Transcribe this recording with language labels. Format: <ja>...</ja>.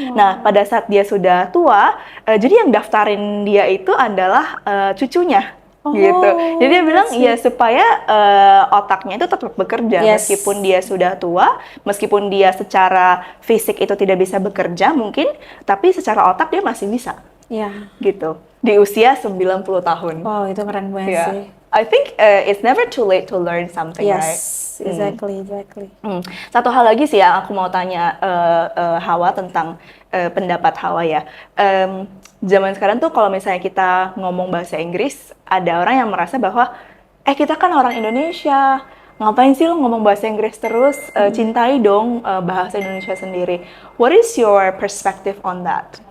<id>Nah, pada saat dia sudah tua, jadi yang daftarin dia itu adalah cucunya. Gitu. Jadi dia bilang ya supaya otaknya itu tetap bekerja meskipun dia sudah tua, meskipun dia secara fisik itu tidak bisa bekerja mungkin, tapi secara otak dia masih bisa. Gitu. Di usia 90 tahun. Wow, itu keren banget sih.</id> <en>I think it's never too late to learn something, right? Yes, exactly.</en> <id>Satu hal lagi sih yang aku mau tanya Hawa tentang pendapat Hawa ya. Zaman sekarang tuh kalau misalnya kita ngomong bahasa Inggris, ada orang yang merasa bahwa kita kan orang Indonesia, ngapain sih lo ngomong bahasa Inggris terus, cintai dong bahasa Indonesia sendiri.</id> <en>What is your perspective on that?</en>